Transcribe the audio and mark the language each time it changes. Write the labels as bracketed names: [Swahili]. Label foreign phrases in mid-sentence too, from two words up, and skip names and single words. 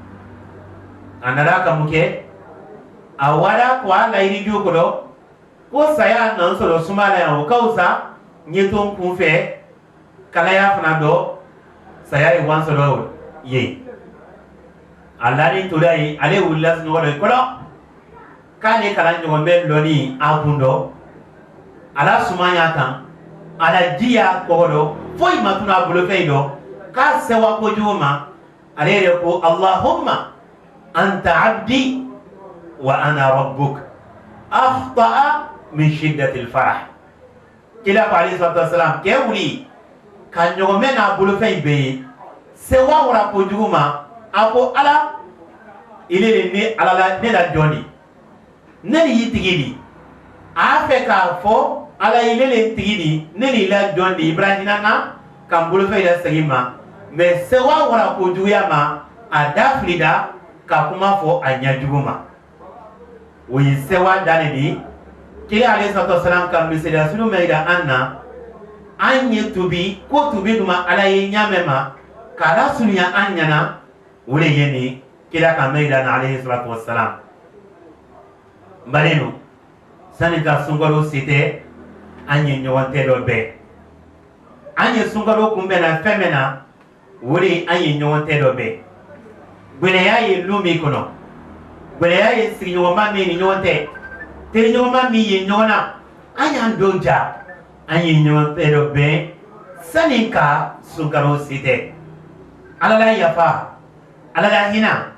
[Bambara] a nana ka mun kɛ a wara ko a layiriju kɔrɔ ko saya nan sɔrɔ suma la yan o ka wusa ɲɛ to n kun fɛ kalaya fana dɔ saya ye wan sɔrɔ ye a lani tora yen ale wulila sunɔgɔ dɔ kɔrɔ k'ale kalan ɲɔgɔn bɛ lɔni a kun dɔ ala suma y'a kan ala ji y'a kɔgɔ dɔ foyi ma tunu a bolofɛn dɔ k'a sewa kojugu ma ale yɛrɛ ko [Arabic] اللهم أنت عبدي وأنا ربك أخطأ من شدة الفرح [Bambara] kila ko alayhi [Arabic] الصلاة والسلام [Bambara] kɛ wuli ka ɲɔgɔnmɛ n'a bolofɛn bɛɛ ye sewa wara kojugu ma a ko ala ile de ne ala la ne la jɔn di ne de y'i tigi di a fɛ k'a fɔ ala ile le tigi di ne de la jɔn di ibrahima na ka n bolofɛn la segin ma mais sewa wara kojuguya ma a da filida ka kuma fɔ a ɲɛjugu ma o ye sewa da ne di kila [Arabic] عليه الصلاة والسلام [Bambara] ka misaliya sunu mɛ yira an na an ye tubi ko tubi duma ala ye ɲamɛ ma k'a la surunya an ɲɛna o de ye nin kila ka mɛ yira na [Arabic] عليه الصلاة والسلام [Bambara] balenu sani ka sunkalo se tɛ an ye ɲɔgɔn tɛ dɔ bɛɛ an ye sunkalo kunbɛnna fɛn min na o de an ye ɲɔgɔn tɛ dɔ bɛɛ gwɛlɛya ye lu min kɔnɔ gwɛlɛya ye sigiɲɔgɔnma min ni ɲɔgɔn tɛ teriɲɔgɔnma min ye ɲɔgɔn na an y'an don ja an ye ɲɔgɔn tɛ dɔ bɛɛ sani ka sunkalo se tɛ ala la yafa ala la hinɛ